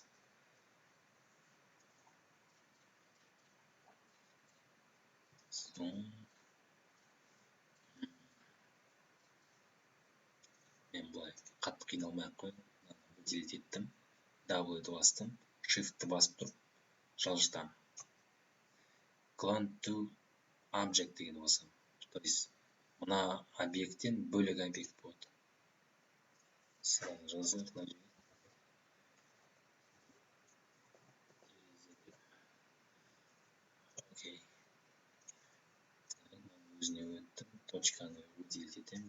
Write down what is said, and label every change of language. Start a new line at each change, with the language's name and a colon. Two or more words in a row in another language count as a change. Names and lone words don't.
Kazakh: Мен бұлай қатты қиналмай-ақ қойдым. Делет еттім. W-ді бастым. Shift-ті басып тұрып, жылжытамын.
English: Clone to object
Kazakh: деген басам.
Russian: То есть,
Kazakh: мына объекттен бөлек объект болады. Сразу жазайық мына жерге. Окей. Өзіне өттім. Точканы выделить етем.